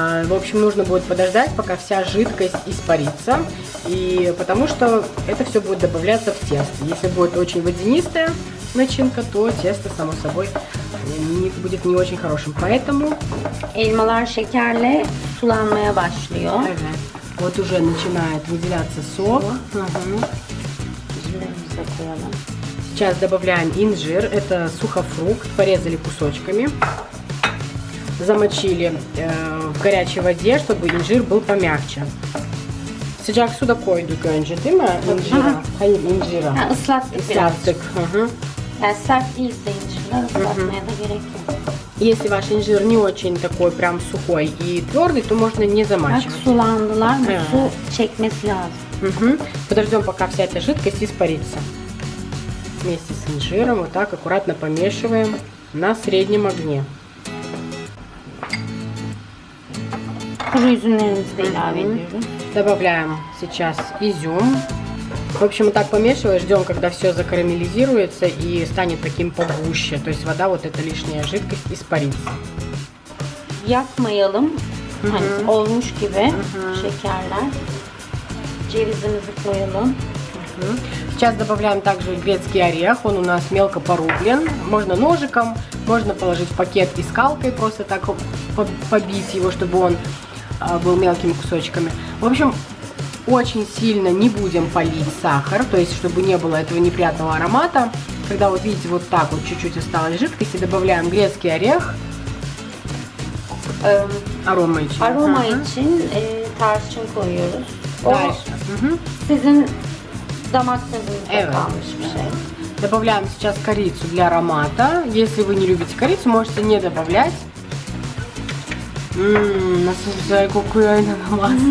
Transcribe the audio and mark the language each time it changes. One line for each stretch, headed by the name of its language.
Russian: В общем, нужно будет подождать, пока вся жидкость испарится, и потому что это все будет добавляться в тесто. Если будет очень водянистая начинка, то тесто, само собой, будет не очень хорошим. Поэтому...
Turkish: Elmalar şekerle sulanmaya başlıyor.
Russian: Вот уже начинает выделяться сок.
Turkish: İncirlerimizi koyalım.
Russian: Сейчас добавляем инжир. Это сухофрукт, порезали кусочками. Замочили в горячей воде, чтобы инжир был помягче.
Turkish: Sıcak suda koyduk önce değil mi? İncira. Hayır, incira. Ha, ıslattık biraz. Islattık. Yani sert değilse incirler ıslatmaya da gerek yok.
Russian: Если ваш инжир не очень такой прям сухой и твердый, то можно не
Turkish: Bak
Russian: замачивать.
Turkish: sulandılar. Bu su çekmesi lazım.
Russian: Подождем, пока вся эта жидкость испарится. Вместе с инжиром вот так аккуратно помешиваем на среднем огне.
Turkish: Kuru üzümlerimizi de ilave ediyoruz.
Russian: Добавляем сейчас изюм. В общем, вот так помешиваем, ждем, когда все закарамелизируется и станет таким погуще. То есть вода, вот эта лишняя жидкость, испарится.
Turkish: Yakmayalım. Hani olmuş gibi şekerler. Cevizimizi koyalım.
Russian: Сейчас добавляем также грецкий орех. Он у нас мелко порублен. Можно ножиком, можно положить в пакет и скалкой просто так побить его, чтобы он был мелкими кусочками. В общем, очень сильно не будем полить сахар, то есть чтобы не было этого неприятного аромата. Когда вот видите, вот так вот чуть-чуть осталось жидкости, добавляем грецкий орех.
Turkish: Aroma için. Aroma için tarçın koyuyoruz. O
Russian: Дальше.
Turkish: sizin damak tadınızda Evet. kalmış bir şey.
Russian: Добавляем сейчас корицу для аромата. Если вы не любите корицу, можете не добавлять. Насыпаю кукурузный масло.